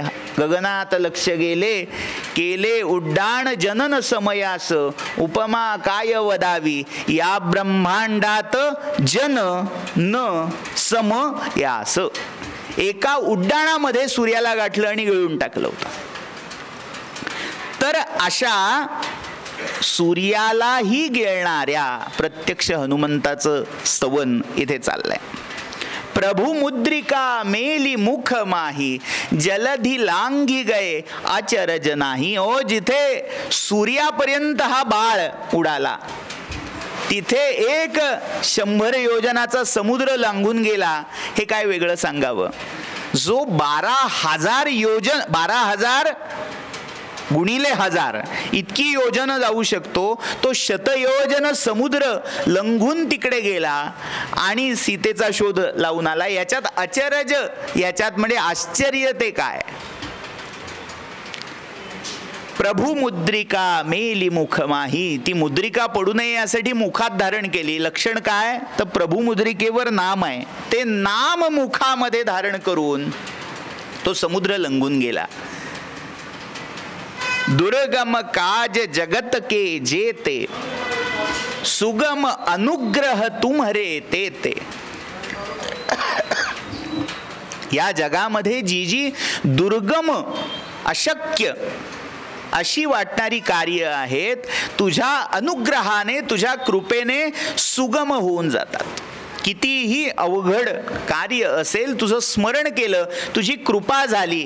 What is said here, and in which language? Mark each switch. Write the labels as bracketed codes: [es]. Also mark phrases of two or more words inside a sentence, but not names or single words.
[mr] गगनात लक्ष गेले, केले उड्डाण जनन समयास, उपमा काय वदावी, या ब्रह्मांडात जन न समयास. एका उड्डाणामध्ये सूर्याला गाठलं आणि गिळून टाकलं होतं. तर अशा सूर्यालाही गिळणाऱ्या प्रत्यक्ष हनुमंताचं स्तवन इथे चाललंय. [awa] प्रभु मुद्रिका मेली मुख माही, जलधी लांगी गए अचरज नाही. [mr] ओ जिथे सूर्यापर्यंत हा बाळ उडाला, तिथे 100 योजनाचा समुद्र लांघून गेला. हे काय वेगळं सांगावं. जो 12,000 गुणिले 1000 इतकी योजन जाऊ शकतो, तो शतयोजन समुद्र लंघून तिकडे गेला आणि सीतेचा शोध लावून आला. याच्यात अचरज, याच्यात म्हणजे आश्चर्य ते काय. [awa] प्रभु मुद्रिका मेली मुख माही, [mr] ती मुद्रिका पडू नये यासाठी मुखात धारण केली. लक्षण काय, तर प्रभु मुद्रिकेवर नाम आहे, ते नाम मुखामध्ये धारण करून तो समुद्र लंघून गेला. [awa] दुर्गम काज जगत के जेते, सुगम अनुग्रह तुम्हरे ते. [mr] या जगामध्ये जी दुर्गम, अशक्य अशी वाटणारी कार्य आहेत, तुझ्या अनुग्रहाने, तुझ्या कृपेने सुगम होऊन जातात. कितीही अवघड कार्य असेल, तुझं स्मरण केलं, तुझी कृपा झाली.